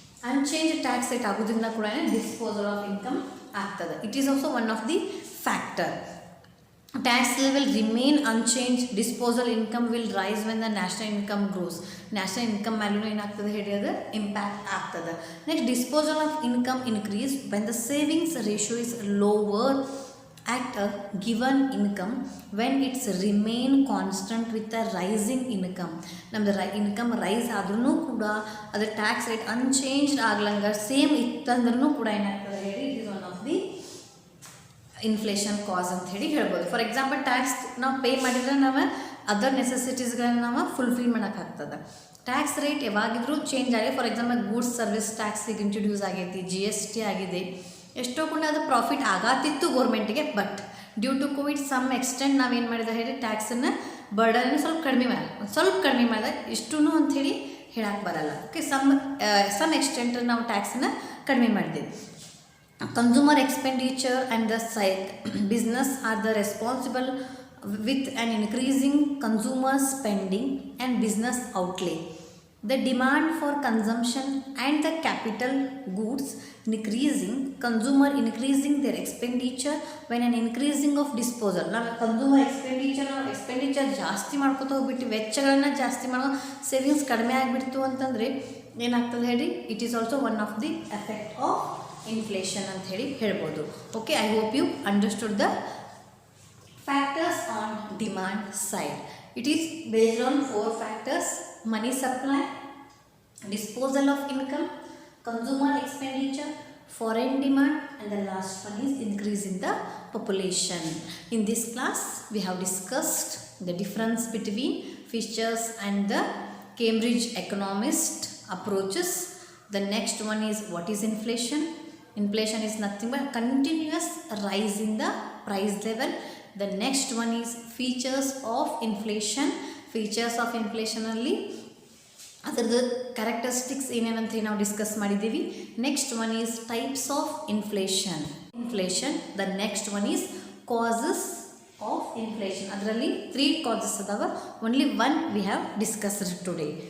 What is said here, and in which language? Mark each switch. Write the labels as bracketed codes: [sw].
[kn] Unchanged tax rate ಆಗೋದ್ರಿಂದ ಕೂಡ disposal of income ಆಗ್ತದೆ. [en] It is also one of the factor. Tax level remain unchange, disposal income will rise when the national income grows. [kn] National income ಮ್ಯಾಲೂ ಏನಾಗ್ತದೆ ಹೇಳಿ, ಅದು impact ಆಗ್ತದೆ. [en] Next, disposal of income increase when the savings ratio is lower at a given income when it's remain constant with the rising income. [kn] ನಮ್ಮದು income rice ಆದ್ರೂ ಕೂಡ ಅದು tax rate unchanged ಆಗ್ಲಂಗ same ಇತ್ತಂದ್ರೂ ಕೂಡ ಏನಾಗ್ತದೆ ಹೇಳಿ, [en] it is one of the inflation cause [kn] ಅಂತ ಹೇಳಿ ಹೇಳ್ಬೋದು. ಫಾರ್ ಎಕ್ಸಾಂಪಲ್ ಟ್ಯಾಕ್ಸ್ ನಾವು ಪೇ ಮಾಡಿದರೆ ನಾವು ಅದರ್ ನೆಸೆಸಿಟೀಸ್ಗಳನ್ನ ನಾವು ಫುಲ್ಫಿಲ್ ಮಾಡೋಕ್ಕಾಗ್ತದೆ. ಟ್ಯಾಕ್ಸ್ ರೇಟ್ ಯಾವಾಗಿದ್ರೂ ಚೇಂಜ್ ಆಗಿದೆ. For example goods service ಟ್ಯಾಕ್ಸಿಗೆ introduce ಆಗೈತಿ, GST ಆಗಿದೆ, ಎಷ್ಟೋ ಕೂಡ ಅದು profit ಆಗತ್ತಿತ್ತು ಗೌರ್ಮೆಂಟಿಗೆ. [en] but due to Covid some extent [kn] ನಾವೇನು ಮಾಡಿದ ಹೇಳಿ, ಟ್ಯಾಕ್ಸನ್ನು ಬರ್ಡನ್ನು ಸ್ವಲ್ಪ ಕಡಿಮೆ ಮಾಡಿದೆ. ಇಷ್ಟೂ ಅಂಥೇಳಿ ಹೇಳಕ್ಕೆ ಬರಲ್ಲ. ಓಕೆ, ಸಮ್ ಎಕ್ಸ್ಟೆಂಟ್ ನಾವು ಟ್ಯಾಕ್ಸನ್ನು ಕಡಿಮೆ ಮಾಡಿದ್ದೀವಿ. [en] Consumer expenditure and the business are the responsible with an increasing consumer spending and business outlay. The demand for consumption and the capital goods increasing, consumer increasing their expenditure when an increasing of disposal. [kn] ನಾವು consumer expenditure ಜಾಸ್ತಿ ಮಾಡ್ಕೊತ ಹೋಗ್ಬಿಟ್ಟು ವೆಚ್ಚಗಳನ್ನು ಜಾಸ್ತಿ ಮಾಡೋ, savings ಕಡಿಮೆ ಆಗಿಬಿಡ್ತು ಅಂತಂದರೆ ಏನಾಗ್ತದೆ ಹೇಳಿ, [en] it is also one of the effect of inflation [kn] ಅಂತ ಹೇಳಿ ಹೇಳ್ಬೋದು. [en] Okay, I hope you understood the factors on demand side. It is based on 4 factors: money supply, disposal of income, consumer expenditure, foreign demand, and the last one is increase in the population. In this class, we have discussed the difference between Fisher's and the Cambridge economist approaches. The next one is what is inflation. Inflation is nothing but continuous rise in the price level. The next one is features of inflation. [kn] Features of inflation ಅಲ್ಲಿ ಅದರದ್ದು characteristics ಏನೇನಂತ ನಾವು discuss ಮಾಡಿದ್ದೀವಿ. [en] Next one is types of inflation. The next one is causes of inflation. [kn] ಅದರಲ್ಲಿ 3 causes ಅದಾವ. [en] Only 1 we have discussed today.